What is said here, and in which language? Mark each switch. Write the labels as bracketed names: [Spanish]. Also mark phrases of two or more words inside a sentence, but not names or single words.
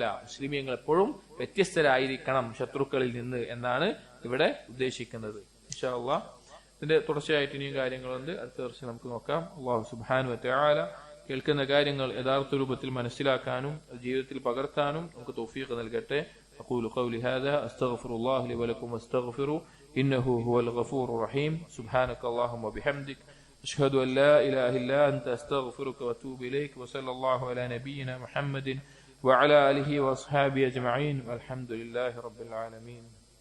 [Malayalam] മുസ്ലിമീങ്ങൾ എപ്പോഴും വ്യത്യസ്തരായിരിക്കണം ശത്രുക്കളിൽ നിന്ന് എന്നാണ് ഇവിടെ ഉദ്ദേശിക്കുന്നത്. [Arabic] إن شاء الله [Malayalam] ഇതിന്റെ തുടർച്ചയായിട്ട് ഇനിയും കാര്യങ്ങളുണ്ട്, അടുത്ത വർഷം നമുക്ക് നോക്കാം. [Arabic] الله سبحانه وتعالى [Malayalam] കേൾക്കുന്ന കാര്യങ്ങൾ യഥാർത്ഥ രൂപത്തിൽ മനസ്സിലാക്കാനും ജീവിതത്തിൽ പകർത്താനും നമുക്ക് തൗഫീഖ് നൽകട്ടെ. [Arabic] أقول قولي هذا أستغفر الله لي ولكم واستغفروا إنه هو الغفور الرحيم. سبحانك اللهم وبحمدك أشهد أن لا إله إلا أنت أستغفرك وأتوب إليك. وصلى الله على نبينا محمد وعلى آله وأصحابه أجمعين والحمد لله رب العالمين.